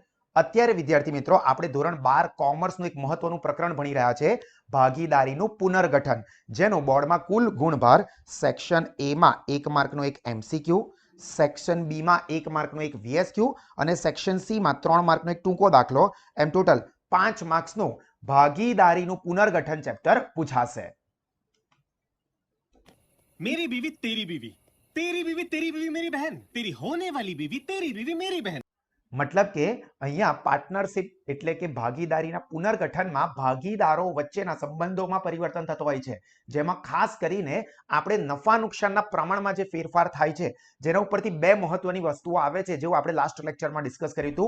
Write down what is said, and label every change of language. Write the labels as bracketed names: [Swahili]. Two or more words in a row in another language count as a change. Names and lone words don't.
[Gujarati] અત્યારે વિદ્યાર્થી મિત્રો આપણે ધોરણ 12 કોમર્સનું એક મહત્વનું પ્રકરણ ભણી રહ્યા છે, ભાગીદારીનું પુનર્ગઠન, જેનો બોર્ડમાં કુલ ગુણભાર [English] Section A [Gujarati] માં 1 માર્કનો એક એમસીક્યુ, [English] Section B [Gujarati] માં 1 માર્કનો એક વીએસક્યુ અને [English] Section C [Gujarati] માં 3 માર્કનો એક ટૂંકો દાખલો, એમ ટોટલ 5 માર્ક્સનું ભાગીદારીનું પુનર્ગઠન ચેપ્ટર પૂછાશે. [Hindi] मेरी बीवी तेरी बीवी, तेरी बीवी तेरी बीवी मेरी बहन, तेरी होने वाली बीवी तेरी बीवी मेरी बहन. [Gujarati] મતલબ કે અહીંયા પાર્ટનરશિપ એટલે કે ભાગીદારીના પુનર્ગઠનમાં ભાગીદારો વચ્ચેના સંબંધોમાં પરિવર્તન થતો હોય છે, જેમાં ખાસ કરીને આપણે નફા નુકસાનના પ્રમાણમાં જે ફેરફાર થાય છે, જેના ઉપરથી બે મહત્વની વસ્તુઓ આવે છે, જેવું આપણે લાસ્ટ લેક્ચરમાં ડિસ્કસ કર્યું હતું.